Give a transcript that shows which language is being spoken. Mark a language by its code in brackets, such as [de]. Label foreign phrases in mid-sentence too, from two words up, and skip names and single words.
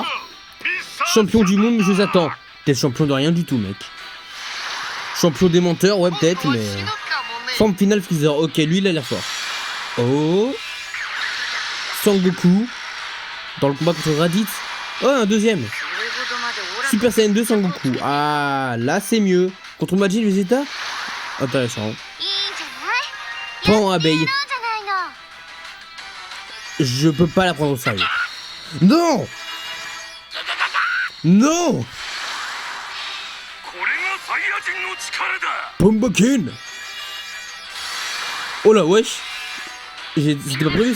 [fr] Champion du monde, je t'attends. T'es champion de rien du tout mec. Champion des menteurs, ouais peut-être, mais... Forme finale Freezer, ok, lui il a l'air fort. Oh. Sangoku. Dans le combat contre Raditz. Oh, un deuxième. [ja] それほどまでオラ [fr] Super Saiyan 2 Sangoku. Ah, là c'est mieux. Contre Majin Vegeta. Intéressant. [ja] いいじゃない。 [fr] Pan abeille. [ja] そうじゃないの。 [fr] Je peux pas la prendre au sérieux. Non. Non. Pombokin. Oh là, wesh. C'était pas prévu ça.